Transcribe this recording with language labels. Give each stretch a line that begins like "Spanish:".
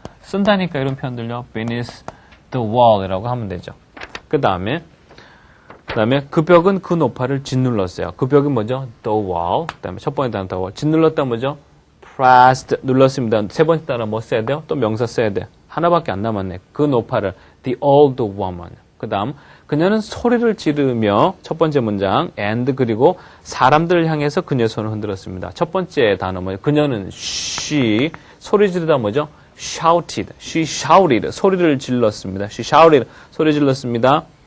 Korean: 쓴다니까 이런 표현들요.
English: beneath the wall
Korean: 이라고 하면 되죠. 그 다음에 그 벽은 그 노파를 짓눌렀어요. 그 벽이 뭐죠?
English: The wall.
Korean: 그 다음에 첫 번째 단어
English: the wall.
Korean: 짓눌렀다 뭐죠? pressed. 눌렀습니다. 세 번째 단어 뭐 써야 돼요? 또 명사 써야 돼. 하나밖에 안 남았네. 그 노파를
English: the old woman.
Korean: 그 다음 그녀는 소리를 지르며 첫 번째 문장 and 그리고 사람들을 향해서 그녀의 손을 흔들었습니다. 첫 번째 단어 뭐죠? 그녀는 she 소리 지르다 뭐죠?
English: shouted. She shouted.
Korean: 소리를 질렀습니다.
English: She shouted.
Korean: 소리 질렀습니다.